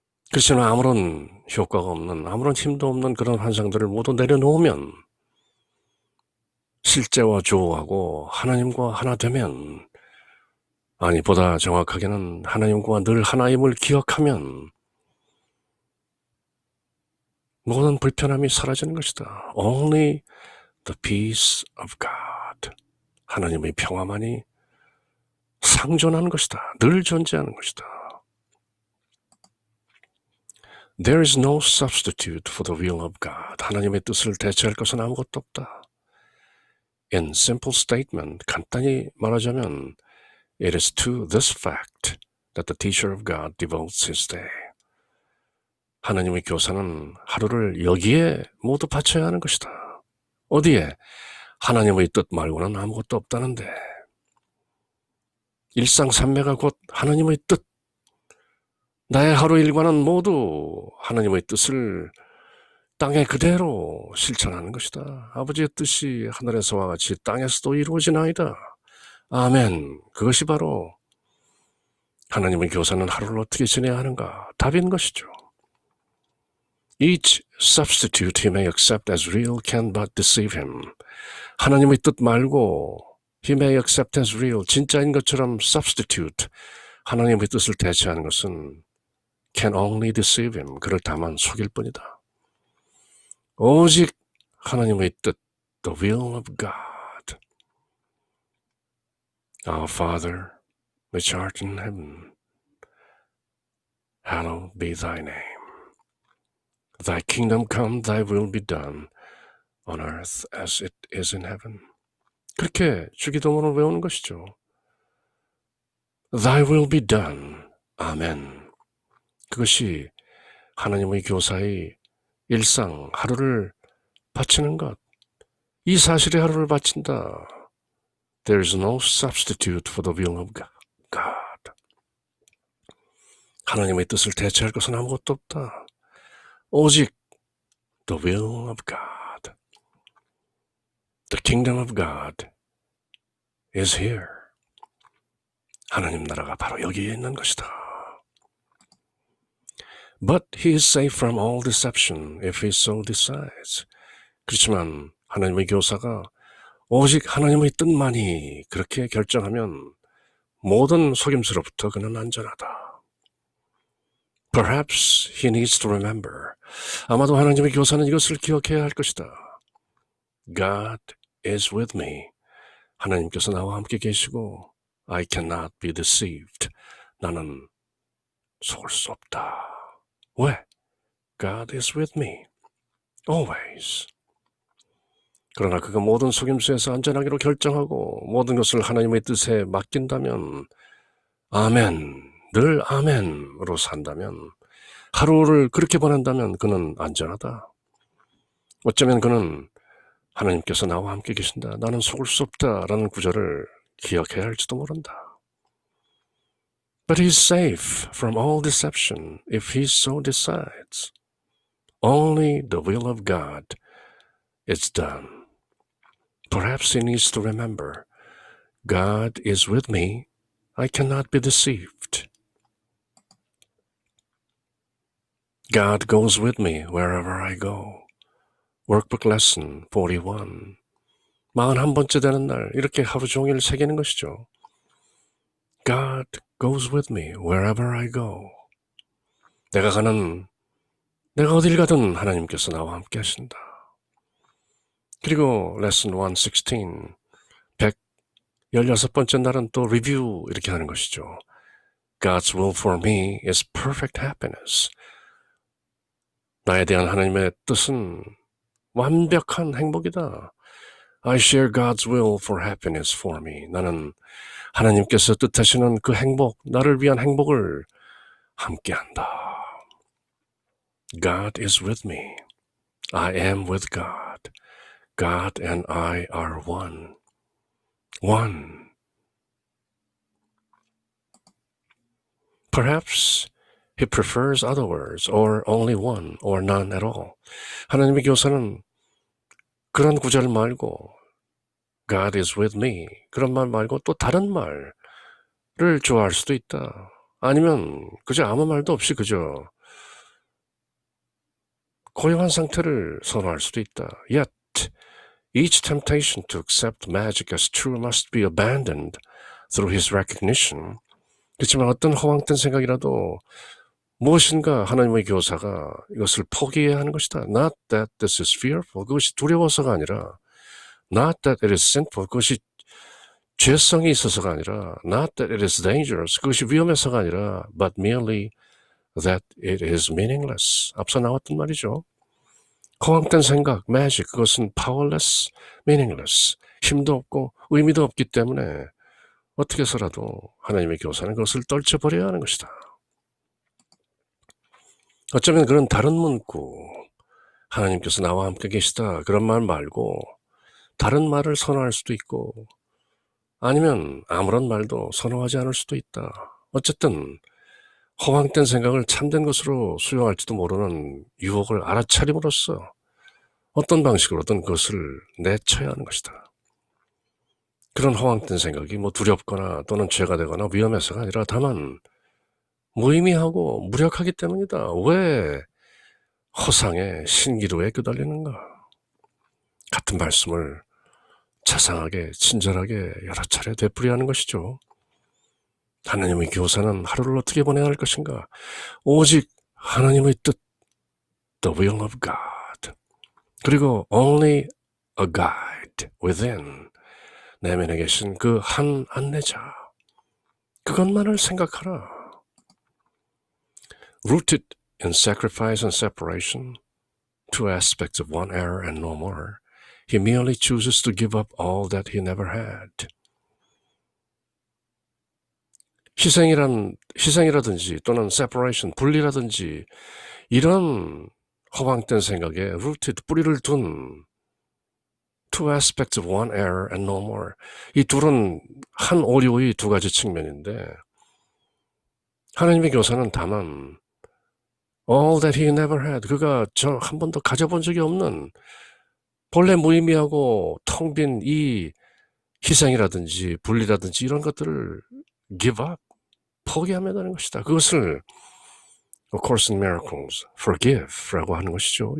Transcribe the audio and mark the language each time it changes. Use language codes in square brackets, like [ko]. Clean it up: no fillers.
[ko] 그렇지만 아무런 효과가 없는, 아무런 힘도 없는 그런 환상들을 모두 내려놓으면 실제와 조화하고 하나님과 하나 되면, 아니 보다 정확하게는 하나님과 늘 하나임을 기억하면 모든 불편함이 사라지는 것이다. [en] Only the peace of God. [ko] 하나님의 평화만이 상존하는 것이다. 늘 존재하는 것이다. [en] There is no substitute for the will of God. [ko] 하나님의 뜻을 대체할 것은 아무것도 없다. [en] In simple statement, [ko] 간단히 말하자면 [en] it is to this fact that the teacher of God devotes his day. [ko] 하나님의 교사는 하루를 여기에 모두 바쳐야 하는 것이다. 어디에? 하나님의 뜻 말고는 아무것도 없다는데. 일상산매가 곧 하나님의 뜻. 나의 하루 일과는 모두 하나님의 뜻을 땅에 그대로 실천하는 것이다. 아버지의 뜻이 하늘에서와 같이 땅에서도 이루어지나이다. 아멘. 그것이 바로 하나님의 교사는 하루를 어떻게 지내야 하는가? 답인 것이죠. [en] Each substitute he may accept as real can but deceive him. [ko] 하나님의 뜻 말고 [en] he may accept as real, [ko] 진짜인 것처럼 substitute, 하나님의 뜻을 대체하는 것은 [en] can only deceive him, [ko] 그를 다만 속일 뿐이다. 오직 하나님의 뜻, [en] the will of God. Our Father, which art in heaven, hallowed be thy name. Thy kingdom come, thy will be done, on earth as it is in heaven. [ko] 그렇게 주기도문을 외우는 것이죠. [en] Thy will be done. 아멘. [ko] 그것이 하나님의 교사의 일상, 하루를 바치는 것. 이 사실에 하루를 바친다. [en] There is no substitute for the will of God. [ko] 하나님의 뜻을 대체할 것은 아무것도 없다. [en] 오직 the will of God. The kingdom of God is here. [ko] 하나님 나라가 바로 여기에 있는 것이다. [en] But he is safe from all deception if he so decides. [ko] 그렇지만 하나님의 교사가 오직 하나님의 뜻만이 그렇게 결정하면 모든 속임수로부터 그는 안전하다. [en] Perhaps he needs to remember. [ko] 아마도 하나님의 교사는 이것을 기억해야 할 것이다. [en] God is with me. [ko] 하나님께서 나와 함께 계시고 [en] I cannot be deceived. [ko] 나는 속을 수 없다. 왜? [en] God is with me. Always. [ko] 그러나 그가 모든 속임수에서 안전하기로 결정하고 모든 것을 하나님의 뜻에 맡긴다면 아멘, 늘 아멘으로 산다면 하루를 그렇게 보낸다면 그는 안전하다. 어쩌면 그는 하나님께서 나와 함께 계신다. 나는 속을 수 없다라는 구절을 기억해야 할지도 모른다. [en] But he's safe from all deception if he so decides. Only the will of God is done. Perhaps he needs to remember, God is with me. I cannot be deceived. God goes with me wherever I go. Workbook lesson 41. [ko] 41번째 되는 날 이렇게 하루 종일 새기는 것이죠. [en] God goes with me wherever I go. [ko] 내가 어딜 가든 하나님께서 나와 함께 하신다. 그리고 레슨 116, 116번째 날은 또 리뷰 이렇게 하는 것이죠. [en] God's will for me is perfect happiness. [ko] 나에 대한 하나님의 뜻은 완벽한 행복이다. [en] I share God's will for happiness for me. [ko] 나는 하나님께서 뜻하시는 그 행복, 나를 위한 행복을 함께한다. [en] God is with me. I am with God. God and I are one. One. Perhaps he prefers other words, or only one, or none at all. [ko] 하나님의 교사는 그런 구절 말고 [en] God is with me [ko] 그런 말 말고 또 다른 말을 좋아할 수도 있다. 아니면 그저 아무 말도 없이 그저 고요한 상태를 선호할 수도 있다. [en] Yet each temptation to accept magic as true must be abandoned through his recognition. [ko] 그렇지만 어떤 허황된 생각이라도 무엇인가 하나님의 교사가 이것을 포기해야 하는 것이다. [en] Not that this is fearful. [ko] 그것이 두려워서가 아니라 [en] Not that it is sinful. [ko] 그것이 죄성이 있어서가 아니라 [en] Not that it is dangerous. [ko] 그것이 위험해서가 아니라 [en] But merely that it is meaningless. [ko] 앞서 나왔던 말이죠. 허황된 생각, magic, 그것은 powerless, meaningless. 힘도 없고 의미도 없기 때문에 어떻게 해서라도 하나님의 교사는 그것을 떨쳐버려야 하는 것이다. 어쩌면 그런 다른 문구, 하나님께서 나와 함께 계시다 그런 말 말고 다른 말을 선호할 수도 있고 아니면 아무런 말도 선호하지 않을 수도 있다. 어쨌든 허황된 생각을 참된 것으로 수용할지도 모르는 유혹을 알아차림으로써 어떤 방식으로든 그것을 내쳐야 하는 것이다. 그런 허황된 생각이 두렵거나 또는 죄가 되거나 위험해서가 아니라 다만 무의미하고 무력하기 때문이다. 왜 허상의 신기루에 끄달리는가? 같은 말씀을 자상하게 친절하게 여러 차례 되풀이하는 것이죠. 하나님의 교사는 하루를 어떻게 보내야 할 것인가? 오직 하나님의 뜻, [en] the will of God. 그리고 only a guide within. [ko] 내면에 계신 그 한 안내자. 그것만을 생각하라. [en] Rooted in sacrifice and separation, two aspects of one error and no more, he merely chooses to give up all that he never had. [ko] 희생이라든지 또는 separation, 분리라든지 이런 허황된 생각에 rooted, 뿌리를 둔 [en] two aspects of one error and no more. [ko] 이 둘은 한 오류의 두 가지 측면인데 하나님의 교사는 다만 [en] all that he never had, [ko] 그가 한 번도 가져본 적이 없는 본래 무의미하고 텅 빈 이 희생이라든지 분리라든지 이런 것들을 [en] give up, [ko] 포기하면 되는 것이다. 그것을 A Course in Miracles, forgive라고 하는 것이죠.